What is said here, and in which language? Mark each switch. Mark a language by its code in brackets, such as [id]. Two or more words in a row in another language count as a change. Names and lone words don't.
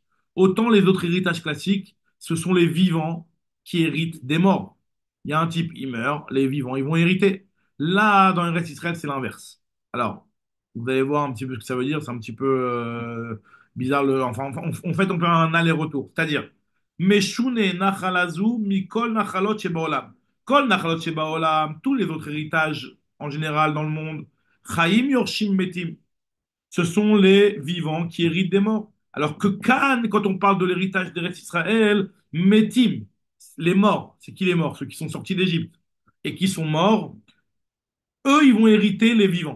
[fr] Autant les autres héritages classiques, ce sont les vivants qui héritent des morts. Il y a un type, il meurt, les vivants, ils vont hériter. Là, dans Eretz Israël, c'est l'inverse. Alors, vous allez voir un petit peu ce que ça veut dire, c'est un petit peu bizarre. En fait, on fait un aller-retour. C'est-à-dire, [he] משונה נחלה זו מכל נחלות שבעולם. כל נחלות שבעולם, [fr] tous les autres héritages en général dans le monde, [he] חיים יורשים מתים, [fr] ce sont les vivants qui héritent des morts. Alors que Cannes, quand on parle de l'héritage d'Eretz Israël, metim, les morts, c'est qui les morts? Ceux qui sont sortis d'Égypte et qui sont morts, eux, ils vont hériter les vivants.